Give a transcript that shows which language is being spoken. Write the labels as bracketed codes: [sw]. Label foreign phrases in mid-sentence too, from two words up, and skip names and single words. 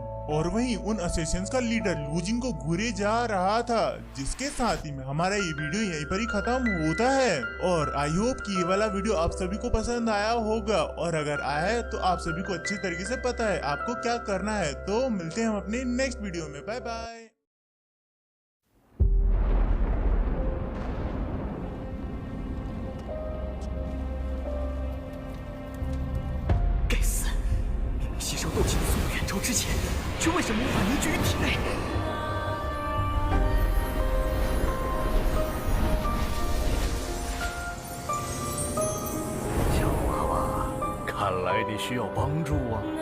[hi] और वहीं उन असेसिन्स का लीडर लूजिंग को घूरे जा रहा था। जिसके साथ ही में हमारा ये वीडियो यहीं पर ही खत्म होता है। और [en] I hope [hi] कि ये वाला वीडियो आप सभी को पसंद आया होगा, और अगर आया है तो आप सभी को अच्छी तरीके से पता है आपको क्या करना है। तो मिलते हैं हम अपने [en] next video [hi] में, [en] bye bye. [zh] 吸收斗气的速度远超之前，却为什么无法凝聚于体内？小娃娃，看来你需要帮助啊！